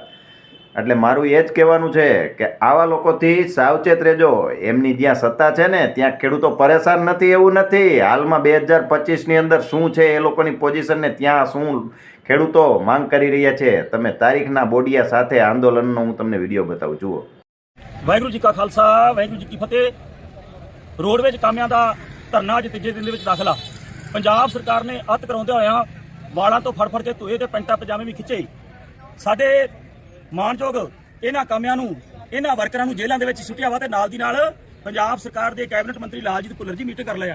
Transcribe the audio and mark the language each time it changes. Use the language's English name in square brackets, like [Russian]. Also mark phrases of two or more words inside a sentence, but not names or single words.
[Gujarati] એટલે મારું એ જ કહેવાનું છે કે આવા લોકોથી સાવચેત રહેજો. એમની જ્યાં સત્તા છે ને ત્યાં ખેડૂતો પરેશાન નથી એવું નથી. હાલમાં 2025ની અંદર શું છે એ લોકોની પોઝિશન ને ત્યાં શું ખેડૂતો માંગ કરી રહ્યા છે, તમે તારીખના બોડિયા સાથે આંદોલનનો હું તમને વિડીયો બતાવું. જુઓ. [Punjabi] ਵਾਹਿਗੁਰੂ ਜੀ ਕਾ ਖਾਲਸਾ, ਵਾਹਿਗੁਰੂ ਜੀ ਕੀ ਫਤਿਹ। ਰੋਡਵੇਜ ਕਾਮਿਆਂ ਦਾ ਧਰਨਾ ਅੱਜ ਤੀਜੇ ਦਿਨ ਦੇ ਵਿੱਚ ਦਾਖਲਾ। ਪੰਜਾਬ ਸਰਕਾਰ ਨੇ ਅੱਤ ਕਰਾਉਂਦੇ ਹੋਇਆਂ ਵਾਲਾਂ ਤੋਂ ਫੜ ਕੇ ਧੋਏ ਤੇ ਪੈਂਟਾਂ ਪਜਾਮੇ ਵੀ ਖਿੱਚੇ। ਸਾਡੇ ਮਾਣਯੋਗ ਇਹਨਾਂ ਕਾਮਿਆਂ ਨੂੰ, ਇਹਨਾਂ ਵਰਕਰਾਂ ਨੂੰ ਜੇਲ੍ਹਾਂ ਦੇ ਵਿੱਚ ਸੁੱਟਿਆ ਵਾ ਤੇ ਨਾਲ ਦੀ ਨਾਲ ਪੰਜਾਬ ਸਰਕਾਰ ਦੇ ਕੈਬਨਿਟ ਮੰਤਰੀ ਲਾਲਜੀਤ ਭੁੱਲਰ ਜੀ ਮੀਟਿੰਗ ਕਰ ਲਿਆ।